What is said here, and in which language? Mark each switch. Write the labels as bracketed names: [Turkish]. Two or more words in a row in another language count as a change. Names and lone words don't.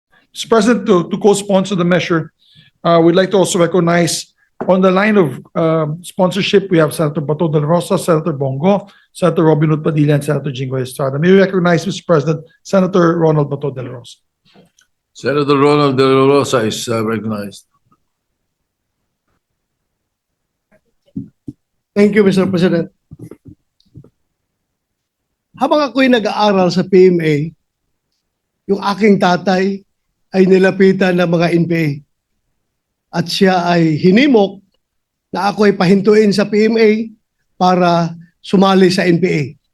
[English] Mr. President, to co-sponsor the measure, we'd like to also recognize on the line of sponsorship, we have Senator Bato de la Rosa, Senator Bongo, Senator Robin Hood Padilla, and Senator Jingoy Estrada. May we recognize, Mr. President, Senator Ronald Bato de la Rosa. Senator Ronald De La Rosa is recognized. Thank you, Mr. President. [Filipino] Habang ako'y nag-aaral sa PMA, yung aking tatay ay nilapitan ng mga NPA. At siya ay hinimok na ako ay pahintuin sa PMA para sumali sa NPA.